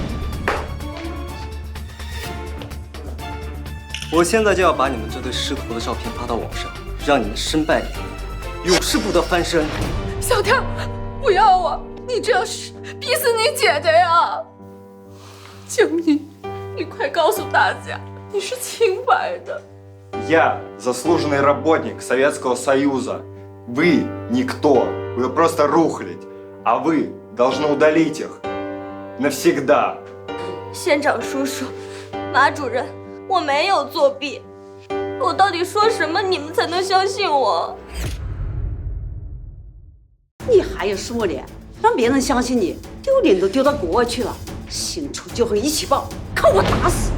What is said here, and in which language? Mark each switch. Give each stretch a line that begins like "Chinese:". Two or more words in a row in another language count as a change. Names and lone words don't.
Chinese: 我现在就要把你们这对师徒的照片发到网上，让你们身败名裂，永世不得翻身。小天，不要啊！你这样是逼死你姐姐呀！江泥，你快告诉大家，你是清白的。
Russian: Я заслуженный работник Советского Союза. Вы никто. Вы просто рухлядь. А вы должны удалить их. Навсегда.
Chinese: 县长叔叔，马主任，我没有作弊，我到底说什么你们才能相信我？你还有什么脸让别人相信你？丢脸都丢到国外去了，新仇旧恨一起报，看我打死！